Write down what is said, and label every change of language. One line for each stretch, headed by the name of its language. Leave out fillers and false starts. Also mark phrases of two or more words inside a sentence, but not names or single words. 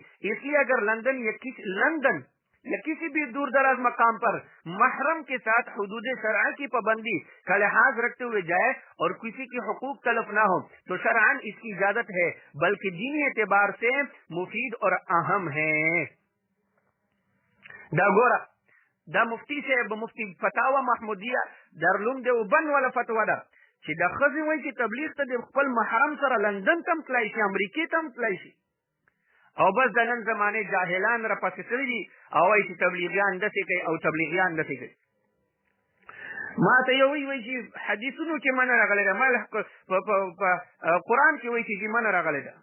Urdu: اس لیے اگر لندن یا کسی بھی دور دراز مقام پر محرم کے ساتھ حدود شرعی کی پابندی کا لحاظ رکھتے ہوئے جائے اور کسی کی حقوق تلف نہ ہو تو شرعاً اس کی اجازت ہے، بلکہ دینی اعتبار سے مفید اور اہم ہے.
Pashto: دا گورا دا مفتی سے مفتی فتاوا محمودیہ درلوم دیوبند والا فتوا ده چې د ښځې وایي چې تبلیغ ته د خپل محرم سره لندن ته هم تللی شي، امریکې ته هم تللی شي، او بس د نن زمانې جاهلان را پسې تللي دي او وایي چې تبلیغیان داسې کوي او تبلیغیان داسې کوي. ما ته یو وایي چې حدیثونو کې منع راغلی ده، ما په قرآن کې وایي چې منع راغلی ده.